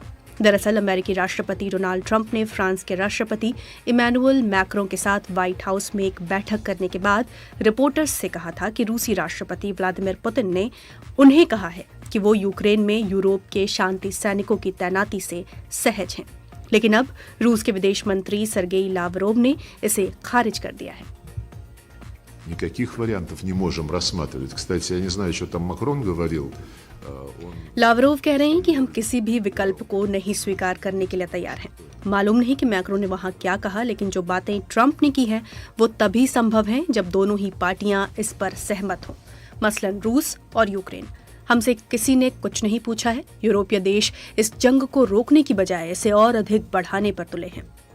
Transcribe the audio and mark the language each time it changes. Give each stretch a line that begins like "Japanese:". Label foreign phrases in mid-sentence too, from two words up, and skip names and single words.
Hindi: दरअसल अमेरिकी राष्ट्रपति डोनाल्ड ट्रंप ने फ्रांस के राष्ट्रपति इमैनुअल मैक्रों के साथ व्हाइट हाउस में एक बैठक करने के बाद रिपोर्टर्स से कहा था कि रूसी राष्ट्रपति व्लादिमीर पुतिन ने उन्हें कहा है कि वो यूक्रेन में यूरोप के शांति सैनिकों की तैनाती से सहज हैं। लेकिन अब रूस के विदेश मंत्री सर्गेई लावरोव ने इसे खारिज कर दिया है।
Russian: Никаких вариантов не можем рассматривать. Кстати, я не знаю, что там Макрон говорил.
Hindi: लावरोव कह रहे हैं कि हम किसी भी विकल्प को नहीं स्वीकार करने के लिए तैयार हैं। मालूम नहीं कि मैक्रो ने वहां क्या कहा, लेकिन जो बातें ट्रंप ने की है वो तभी संभव है जब दोनों ही पार्टियां इस पर सहमत हों, मसलन रूस और यूक्रेन। हमसे किसी ने कुछ नहीं पूछा है। यूरोपीय देश इस जंग को रोकने की बजाय इसे और अधिक बढ़ाने पर तुले हैं।